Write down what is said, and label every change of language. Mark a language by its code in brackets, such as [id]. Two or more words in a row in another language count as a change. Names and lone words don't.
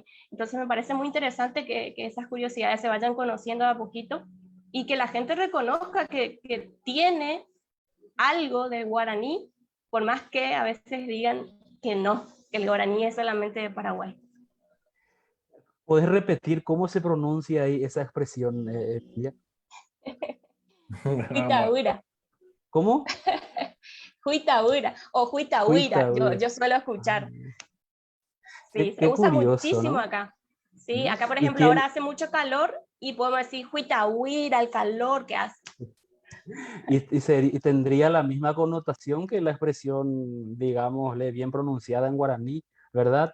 [es] Entonces me parece muy interesante que esas curiosidades se vayan conociendo de a poquito y que la gente reconozca que tiene algo de guaraní, por más que a veces digan que no, que el guaraní es solamente de Paraguay. ¿Puedes repetir cómo se pronuncia ahí esa expresión, Emilia? Vamos. Huitaura, ¿Cómo? huitaura o huitahuira, Huitaura. yo suelo escuchar. Sí, se Qué usa curioso, muchísimo ¿no? acá. Sí, ¿Mm? acá por Y ejemplo ahora tiene, hace mucho calor y podemos decir huitahuira, el calor que hace. y tendría la misma connotación que la expresión, digámosle, bien pronunciada en guaraní, ¿verdad?